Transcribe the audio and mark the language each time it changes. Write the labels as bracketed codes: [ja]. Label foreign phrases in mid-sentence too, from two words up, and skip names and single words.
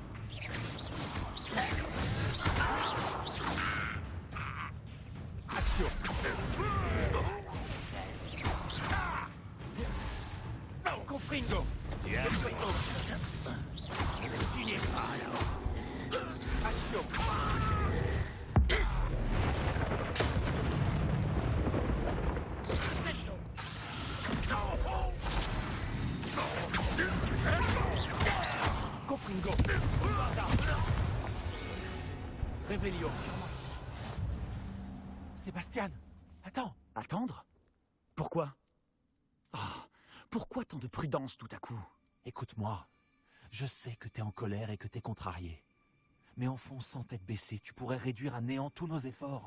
[la] Action. Confringo. [fr] Tu n'es pas là. [la] Action. Confringo. Bombarda. Revelio. [fr] Sébastien, attends. Attendre? Pourquoi? Ah, pourquoi tant de prudence tout à coup? Écoute-moi, je sais que t'es en colère et que t'es contrarié. Mais en fonçant tête baissée, tu pourrais réduire à néant tous nos efforts.